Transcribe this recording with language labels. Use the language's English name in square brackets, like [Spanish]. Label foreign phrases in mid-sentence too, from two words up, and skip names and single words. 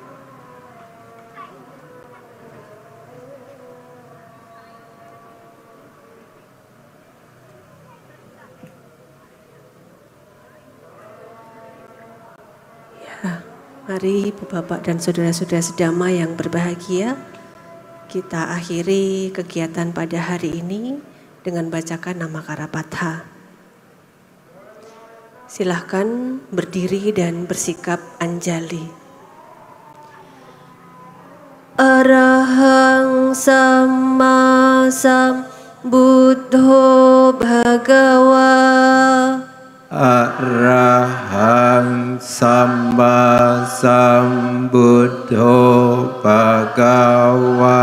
[Indonesian] Ya, mari Ibu Bapak dan saudara-saudara sedama yang berbahagia, kita akhiri kegiatan pada hari ini dengan bacakan nama Karapata. Silahkan berdiri dan bersikap anjali. [Pali] Arahang sama sambuddho bhagawa. Arahang sama sambuddho bhagawa.